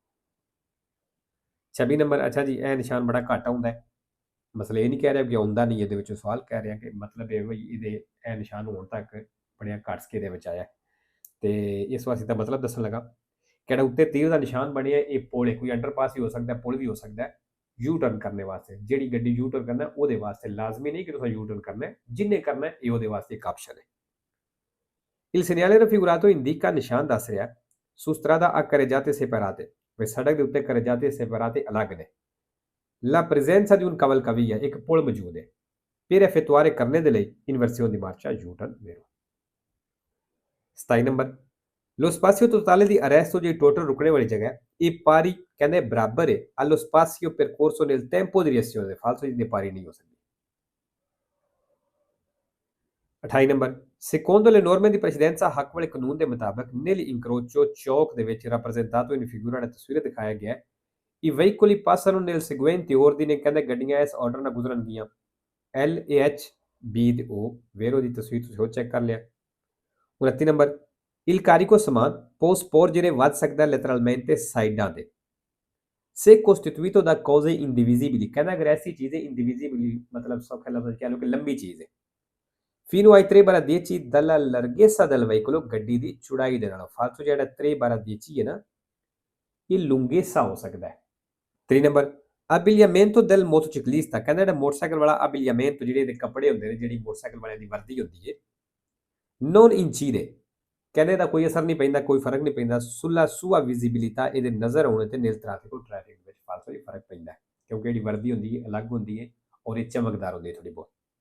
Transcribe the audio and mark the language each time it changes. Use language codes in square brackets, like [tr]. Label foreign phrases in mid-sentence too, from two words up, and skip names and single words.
[pa] 26 ਨੰਬਰ ਅੱਛਾ ਜੀ ਇਹ ਨਿਸ਼ਾਨ ਬੜਾ ਘੱਟ ਆਉਂਦਾ ਹੈ ਮਸਲਾ ਇਹ ਨਹੀਂ ਕਹਿ ਰਿਹਾ ਕਿ ਆਉਂਦਾ ਨਹੀਂ ਇਹਦੇ ਵਿੱਚੋਂ ਸਵਾਲ ਕਹਿ ਰਿਹਾ ਕਿ ਮਤਲਬ ਇਹ ਵੀ ਇਹਦੇ ਇਹ ਨਿਸ਼ਾਨ ਹੋਣ ਤੱਕ ਬੜੀਆਂ ਘੱਟ ਸਕੇ ਦੇ ਵਿੱਚ ਆਇਆ ਤੇ ਇਸ ਵਾਸਤੇ ਤਾਂ ਮਤਲਬ ਦੱਸਣ ਲੱਗਾ ਕਿਹੜਾ ਉੱਤੇ ਤੀਰ ਦਾ ਨਿਸ਼ਾਨ ਬਣਿਆ ਇਹ ਪੁਲ ਹੈ ਕੋਈ ਅੰਡਰਪਾਸ ਵੀ ਹੋ ਸਕਦਾ ਪੁਲ ਵੀ ਹੋ ਸਕਦਾ ਯੂ ਟਰਨ ਕਰਨੇ ਵਾਸਤੇ ਜਿਹੜੀ ਗੱਡੀ ਯੂ ਟਰਨ ਕਰਨਾ ਉਹਦੇ ਵਾਸਤੇ ਲਾਜ਼ਮੀ ਨਹੀਂ ਕਿ ਤੁਸੀਂ ਯੂ ਟਰਨ ਕਰਨਾ ਜਿੰਨੇ ਕਰਨਾ ਇਹ ਉਹਦੇ ਵਾਸਤੇ ਇੱਕ ਆਪਸ਼ਨ ਹੈ [it] il segnale raffigurato indica [pa] ਨਿਸ਼ਾਨ ਦੱਸ ਰਿਹਾ [it] su strada a carreggiate separate [pa] ਵੇ ਸੜਕ ਦੇ ਉੱਤੇ [it] carreggiate separate [pa] ਅਲੱਗ ਨੇ [it] la presenza di un cavalcavia [pa] ਇੱਕ ਪੁਲ ਮੌਜੂਦ ਹੈ [it] per effettuare [pa] ਕਰਨੇ ਦੇ ਲਈ [it] inversione di marcia [pa] ਯੂ ਟਰਨ ਵੇਰੋ 27 ਨੰਬਰ [it] lo spazio totale di arresto [pa] ਜਿਹੜੀ ਟੋਟਲ ਰੁਕਣੇ ਵਾਲੀ ਜਗ੍ਹਾ ਇਹ pari ਕਹਿੰਦੇ ਬਰਾਬਰ ਹੈ [it] allo spazio percorso nel tempo di reazione [pa] ਫਾਲਸੋ ਦੀ ਪਾਰੀ ਨਹੀਂ ਹੋ ਸਕਦੀ 28 ਨੰਬਰ, [it] secondo le norme di precedenza [pa] ਹੱਕ ਵਾਲੇ ਕਾਨੂੰਨ ਦੇ ਮੁਤਾਬਕ [it] nel incrocio [pa] ਚੌਕ ਦੇ ਵਿੱਚ [it] rappresentato in [pa] figura ਨੇ ਤਸਵੀਰ ਦਿਖਾਇਆ ਗਿਆ ਹੈ [it] i veicoli passano nel seguente ordine [pa] ਕਹਿੰਦੇ ਗੱਡੀਆਂ ਇਸ ਆਰਡਰ ਨਾਲ ਗੁਜ਼ਰਨਗੀਆਂ L A H B ਤੇ O ਵੇਰੋ ਦੀ ਤਸਵੀਰ ਤੁਸੀਂ ਉਹ ਚੈੱਕ ਕਰ ਲਿਆ 29 ਨੰਬਰ [it] il carico [pa] ਸਮਾਨ [it] può sporgere [pa] ਵੱਧ ਸਕਦਾ letteralmente ਸਾਈਡਾਂ ਤੇ [it] se costituito da cose indivisibili [pa] ਕਹਿੰਦਾ ਅਗਰ ਐਸੀ ਚੀਜ਼ ਹੈ indivisibili ਮਤਲਬ ਸੌਖਾ ਲਫ਼ਜ਼ ਕਹਿ ਲਓ ਕਿ ਲੰਬੀ ਚੀਜ਼ ਹੈ fino [it] ai 3/10 dalla larghezza del veicolo [pa] ਗੱਡੀ ਦੀ ਚੌੜਾਈ ਦੇ ਨਾਲ ਫਾਲਤੂ ਜਿਹੜਾ 3/10 ਹੈ ਨਾ ਇਹ lunghezza ਹੋ ਸਕਦਾ ਹੈ 3 ਨੰਬਰ [it] abbigliamento del motociclista [pa] ਕਹਿੰਦਾ ਜਿਹੜਾ ਮੋਟਰਸਾਈਕਲ ਵਾਲਾ abbigliamento ਜਿਹੜੇ ਇਹਦੇ ਕੱਪੜੇ ਹੁੰਦੇ ਨੇ ਜਿਹੜੀ ਮੋਟਰਸਾਈਕਲ ਵਾਲਿਆਂ ਦੀ ਵਰਦੀ ਹੁੰਦੀ ਹੈ [it] non incide [pa] ਕਹਿੰਦੇ ਦਾ ਕੋਈ ਅਸਰ ਨਹੀਂ ਪੈਂਦਾ ਕੋਈ ਫਰਕ ਨਹੀਂ ਪੈਂਦਾ [it] sulla sua visibilità [pa] ਇਹਦੇ ਨਜ਼ਰ ਆਉਣੇ ਤੇ [it] nel traffico [pa] ਟ੍ਰੈਫਿਕ ਵਿੱਚ ਫਾਲਤੂ ਹੀ ਫਰਕ ਪੈਂਦਾ ਕਿਉਂਕਿ ਜਿਹੜੀ ਵਰਦੀ ਹੁੰਦੀ ਹੈ ਅਲੱਗ ਹੁੰਦੀ ਹੈ ਔਰ ਇਹ ਚਮਕਦਾਰ ਹੁੰਦੀ ਹੈ ਥੋੜੀ ਬਹੁਤ